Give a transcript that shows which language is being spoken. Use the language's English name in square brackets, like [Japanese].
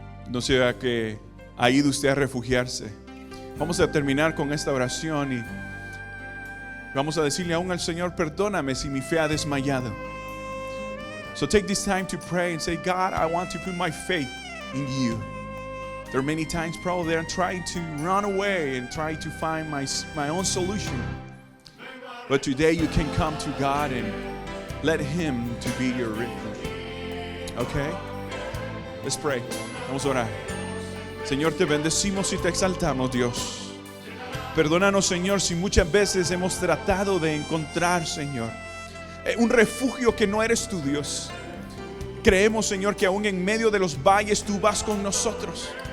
[Spanish] No sea que ha ido usted a refugiarse. Vamos a terminar con esta oración y vamos a decirle aún al Señor, perdóname si mi fe ha desmayado. [English] So take this time to pray and say, God, I want to put my faith in you. There are many times probably I'm trying to run away and try to find my own solution. But today you can come to God and let Him to be your refuge. Okay? Let's pray. [Spanish] Vamos a orar. Señor, te bendecimos y te exaltamos, Dios. Perdónanos, Señor, si muchas veces hemos tratado de encontrar, Señor, un refugio que no eres tú, Dios. Creemos, Señor, que aún en medio de los valles tú vas con nosotros.